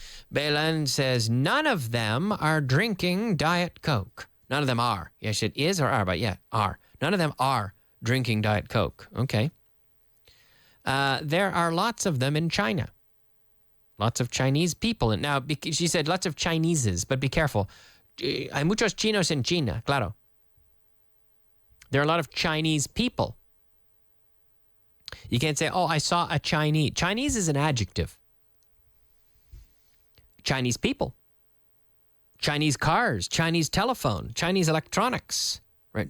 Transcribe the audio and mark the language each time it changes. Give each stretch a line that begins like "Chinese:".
English: Belen says, none of them are drinking Diet Coke. None of them are. Yes, it is or are, but yeah, are. None of them are drinking Diet Coke. Okay. There are lots of them in China. Lots of Chinese people. And now, she said lots of Chineses, but be careful.
Spanish: Hay muchos chinos en China, claro.
English: There are a lot of Chinese people. You can't say, oh, I saw a Chinese. Chinese is an adjective. Chinese people. Chinese cars, Chinese telephone, Chinese electronics, right?